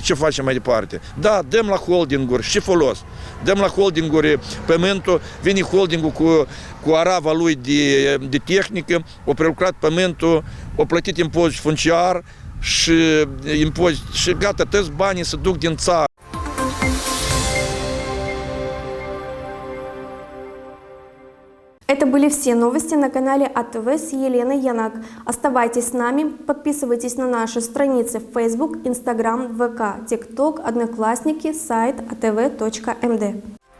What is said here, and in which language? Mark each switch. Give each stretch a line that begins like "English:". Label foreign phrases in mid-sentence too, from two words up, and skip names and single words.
Romanian: Ce facem mai departe? Da, dăm la holdinguri. Ce folos? Dăm la holdinguri pământul, vine holdingul cu arava lui de tehnică, a prelucrat pământul, a plătit impozit funciar, și impozit, și gata, toți banii se duc din țară.
Russian: Это были все новости на канале АТВ с Еленой Янак. Оставайтесь с нами, подписывайтесь на наши страницы в Facebook, Instagram, ВК, TikTok, Одноклассники, сайт atv.md.